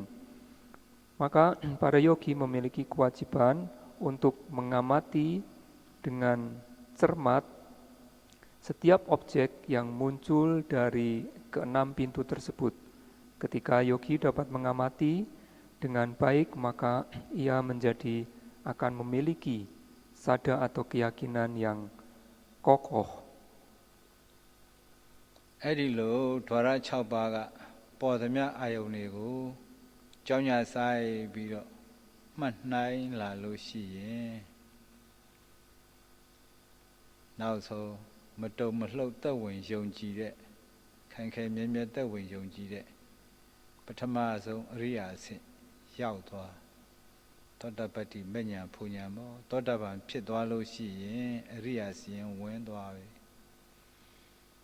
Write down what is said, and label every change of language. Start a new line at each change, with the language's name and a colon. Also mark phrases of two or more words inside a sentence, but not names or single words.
Indonesian: Maka para yogi memiliki kewajiban untuk mengamati dengan cermat setiap objek yang muncul dari ke-6 pintu tersebut. Ketika yogi dapat mengamati dengan baik, maka ia akan memiliki sada atau keyakinan yang kokoh.
Burmese: အဲ့ဒီလိုဓဝရ6ပါးကပေါ်သမျှအာယုန်တွေကိုကြောင်းညာဆိုင်ပြီးတော့မှတ်နှိုင်းလာလို့ရှိရင် နောက်ဆုံးမတုံမလှုပ်သက်ဝင်ယုံကြည်တဲ့ခိုင်ခိုင်မြဲမြဲသက်ဝင်ယုံကြည်တဲ့ပထမဆုံးအရိယာအဆင့်ရောက်သွားသောတပတ္တိမဉ္ဇဉ်ဖူညာမောသောတပန်ဖြစ်သွားလို့ရှိရင်အရိယာစီရင်ဝင်သွားပြီ